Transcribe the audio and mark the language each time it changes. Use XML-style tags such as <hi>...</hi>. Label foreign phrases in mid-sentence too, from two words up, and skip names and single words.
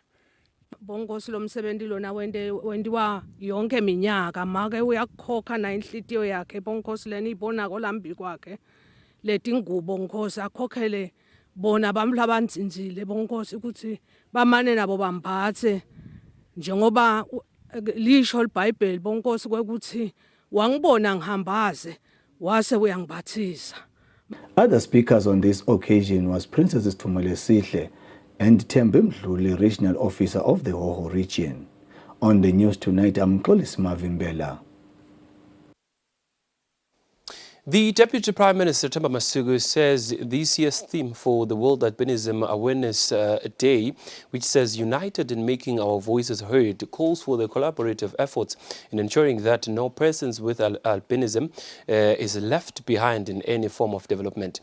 <ss>Bongosi lo msebenzi lona wendiwa yonke minyaka make uyakhokha na inhlitiyo yakhe bongosi leni ibona kolambi kwakhe leti ngubo nkosi akhokhele bona bamhla banzinzile bongosi ukuthi bamane nabo bambathe njengoba lisho iBhayibheli bongosi kwekuthi wangibona ngihambaze wase uyangibathisa.</ss> <en>Other speakers on this occasion was Princess Thumele Sihle and Thembe Mdluli, Regional Officer of the Hoho region. On the news tonight, I'm Xolis Mavimbela. The Deputy Prime Minister, Themba Masuku, says this year's theme for the World Albinism Awareness Day, which says united in making our voices heard, calls for the collaborative efforts in ensuring that no persons with albinism is left behind in any form of development.</en>